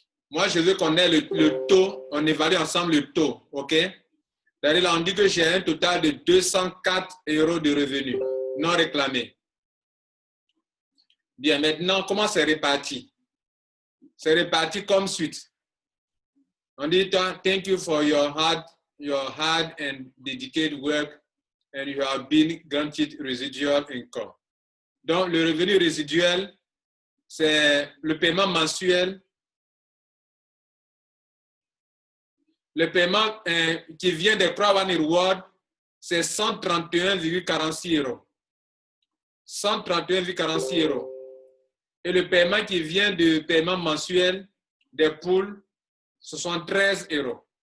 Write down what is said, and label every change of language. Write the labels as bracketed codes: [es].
[fr] Moi, je veux qu'on ait le taux, on évalue ensemble le taux. OK? Là, on dit que j'ai un total de 204 € de revenus non réclamés. Bien, maintenant, comment c'est réparti? C'est réparti comme suite. [en] On dit, thank you for your hard and dedicated work and you have been granted residual income. [fr] Donc, le revenu résiduel, c'est le paiement mensuel. Le paiement qui vient des Crowd One Reward, c'est 131,46 €. 131,46 €. Et le paiement qui vient du paiement mensuel des poules, ce sont 13 €.